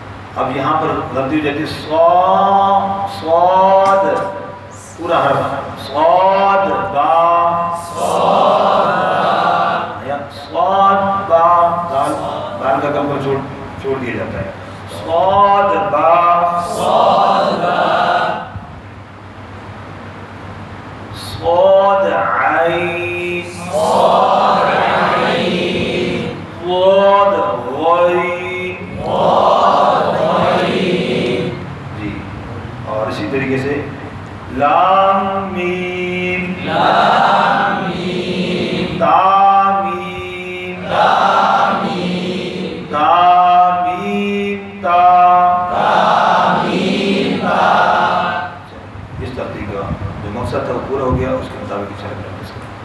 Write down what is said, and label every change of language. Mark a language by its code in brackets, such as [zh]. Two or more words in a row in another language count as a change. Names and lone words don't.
[ur] اب یہاں پر غلطی ہو جاتی ہے، صاد پورا حرف، صاد با، یا صاد با، دال کا کم پر چھوڑ دیا جاتا ہے، صاد با، صاد عین، صاد غین، جی، اور اسی طریقے سے لام میم، تا میم، تا میم تا، اس ترتیب کا جو مقصد تھا وہ پورا ہو گیا، اس کے مطابق چل رہا ہے۔